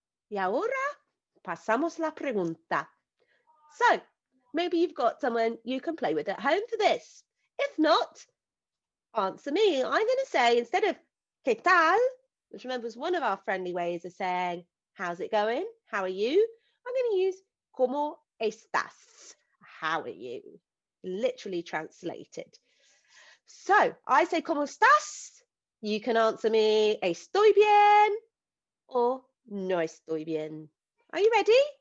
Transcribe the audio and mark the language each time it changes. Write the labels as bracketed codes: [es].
[es] Y ahora pasamos la pregunta. [en] So, maybe you've got someone you can play with at home for this. If not, answer me. I'm going to say, instead of [es] ¿qué tal?, [en] which remember is one of our friendly ways of saying, how's it going? How are you? I'm going to use [es] ¿cómo estás? [en] How are you? Literally translated. So I say [es] ¿cómo estás? [en] You can answer me [es] estoy bien [en] or [es] no estoy bien. [en] Are you ready?